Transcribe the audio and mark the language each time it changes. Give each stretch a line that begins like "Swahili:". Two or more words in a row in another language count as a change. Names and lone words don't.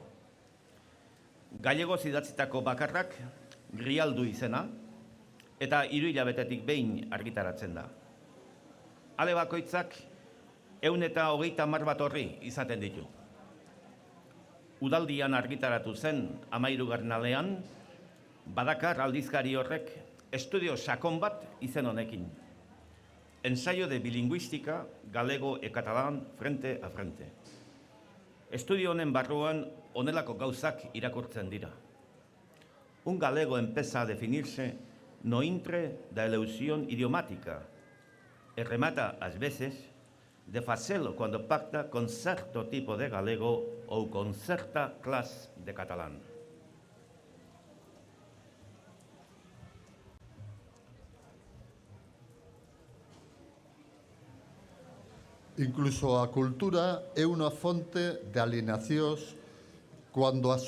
Basque: Gallegoz idatzitako bakarrak Grialdu izena eta 3 hilabetetik behin argitaratzen da. Ale bakoitzak 130 bat orri izaten ditu. Udaldian argitaratu zen 13. alean, badakar aldizkari horrek estudio sakon bat izen honekin.
Galician: Ensayo de bilingüística galego e catalán frente a frente.
Basque: Estudio honen barruan honelako gauzak irakurtzen dira.
Galician: Un galego empieza a definirse no intre da elusión idiomática e remata ás veces de facelo cuando pacta con certo tipo de galego ou con certa clase de catalán. Incluso a cultura é unha fonte de alienacións cuando a